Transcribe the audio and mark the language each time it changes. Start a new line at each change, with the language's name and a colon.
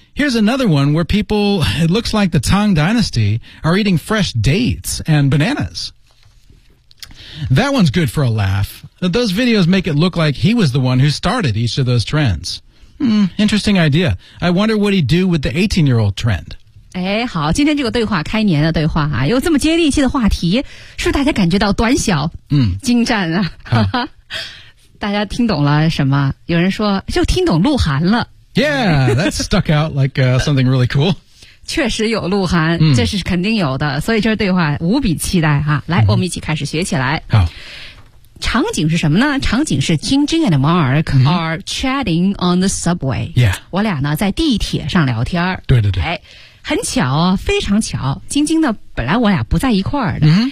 English: Here's another one where people, it looks like the Tang Dynasty, are eating fresh dates and bananas. That one's good for a laugh. Those videos make it look like he was the one who started each of those trends. Interesting idea. I wonder what he'd do with the 18-year-old trend.
Chinese: 哎，好，今天这个对话，开年的对话啊，有这么接地气的话题，是大家感觉到短小，精湛啊。大家听懂了什么？有人说，就听懂鹿晗了。
English: Yeah, that stuck out like something really cool.
Chinese: 确实有鹿晗，这是肯定有的，所以这对话无比期待哈。来，我们一起开始学起来。好，场景是什么呢？场景是
English: Jingjing and Mark are chatting on the subway。 Yeah，
Chinese: 我俩呢在地铁上聊天。对对对。哎，很巧，非常巧，晶晶呢本来我俩不在一块儿的。